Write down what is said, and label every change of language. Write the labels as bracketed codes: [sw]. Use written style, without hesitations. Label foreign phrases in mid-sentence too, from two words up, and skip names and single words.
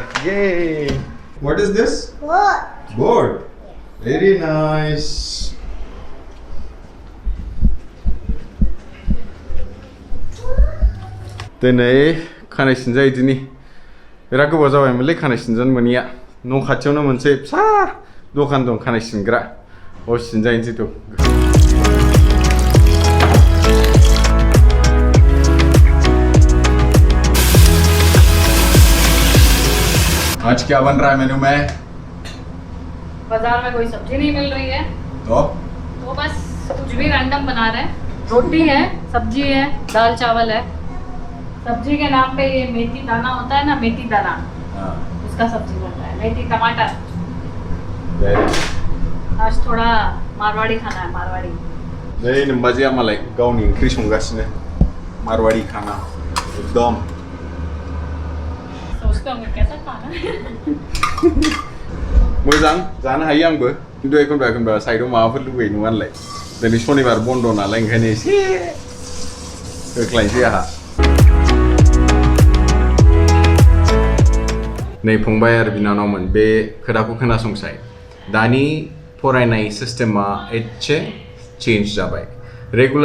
[en] Yay! What is this? What? Board. Very nice. [brx] Diनै खानाय सिनजा इदिनि बिराद गोबाव जाबायमोनलै खानाय सिनजानो मोनिया न' खाथियावनो मोनसे फिसा दखान दं खानाय सिनग्रा अ सिनजायनोसै थ' [hi] आज क्या बन रहा है मेनू में? बाजार में कोई सब्जी नहीं मिल रही है तो बस कुछ भी रैंडम बना रहे हैं रोटी है सब्जी है दाल चावल है सब्जी के नाम पे ये मेथी दाना होता है ना मेथी दाना उसका सब्जी बन रहा है मेथी टमाटर आज थोड़ा मारवाड़ी खाना है मारवाड़ी [brx] नहीं नंबाजिया मालाय गावनि ओंख्रि संगासिनो [hi] मारवाड़ी खाना एकदम सोचते होंगे कैसा खाना है [brx] मोजां जानो हायो आंबो खिन्थु एखनबा साइडआव माबाफोर लुगैयो नङालाय दिनै शनिबार बन्द नालाय ओंखायनो एसे होख्लायसै आहा नै फंबाय आरो बिनानावमोन बे खोथाखौ खोनासंसाय दानि फरायनाय सिस्टेमा एसे चेन्ज जाबाय रेगुलार